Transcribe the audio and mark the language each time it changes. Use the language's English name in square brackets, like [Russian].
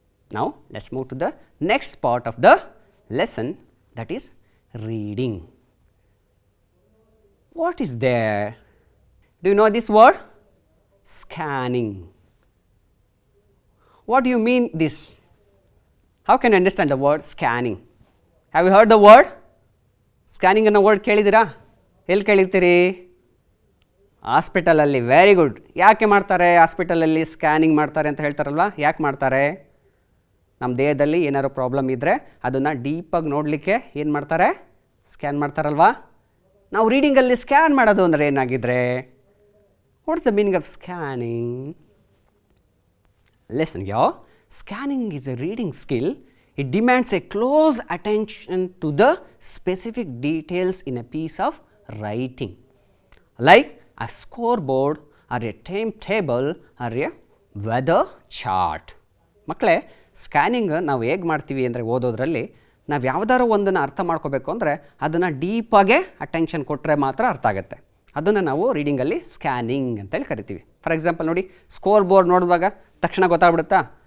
[English] Now, let us move to the next part of the lesson, that is reading. What is there? Do you know this word? Scanning. What do you mean this? How can you understand the word scanning? Have you heard the word? [Kannada] Scanning ಅನ್ನೋ word ಕೇಳಿದ್ದೀರಾ? ಎಲ್ಲಿ ಕೇಳಿರ್ತೀರಿ? ಹಾಸ್ಪಿಟಲಲ್ಲಿ. Very good. ಯಾಕೆ ಮಾಡ್ತಾರೆ ಹಾಸ್ಪಿಟಲಲ್ಲಿ scanning ಮಾಡ್ತಾರೆ ಅಂತ ಹೇಳ್ತಾರಲ್ವಾ? ಯಾಕೆ ಮಾಡ್ತಾರೆ? ನಮ್ಮ ದೇಹದಲ್ಲಿ ಏನಾದ್ರು ಪ್ರಾಬ್ಲಮ್ ಇದ್ದರೆ ಅದನ್ನು ಡೀಪಾಗಿ ನೋಡಲಿಕ್ಕೆ ಏನು ಮಾಡ್ತಾರೆ? ಸ್ಕ್ಯಾನ್ ಮಾಡ್ತಾರಲ್ವಾ? ನಾವು ರೀಡಿಂಗಲ್ಲಿ ಸ್ಕ್ಯಾನ್ ಮಾಡೋದು ಅಂದರೆ ಏನಾಗಿದ್ರೆ? [English] What is the meaning of scanning? Listen here, scanning is a reading skill. It demands a close attention to the specific details in a piece of writing, like a scoreboard or a timetable or a weather chart. [Kannada] ಮಕ್ಕಳೇ, scanning ನಾವು ಹೇಗೆ ಮಾಡ್ತೀವಿ ಅಂದರೆ ಓದೋದ್ರಲ್ಲಿ ನಾವು ಯಾವುದಾದ್ರು ಒಂದನ್ನು ಅರ್ಥ ಮಾಡ್ಕೋಬೇಕು ಅಂದರೆ ಅದನ್ನು ಡೀಪಾಗೆ ಅಟೆನ್ಷನ್ ಕೊಟ್ಟರೆ ಮಾತ್ರ ಅರ್ಥ ಆಗುತ್ತೆ. ಅದನ್ನು ನಾವು ರೀಡಿಂಗಲ್ಲಿ ಸ್ಕ್ಯಾನಿಂಗ್ ಅಂತೇಳಿ ಕರಿತೀವಿ. ಫಾರ್ ಎಕ್ಸಾಂಪಲ್ ನೋಡಿ, ಸ್ಕೋರ್ ಬೋರ್ಡ್ ನೋಡುವಾಗ ತಕ್ಷಣ ಗೊತ್ತಾಗ್ಬಿಡುತ್ತಾ?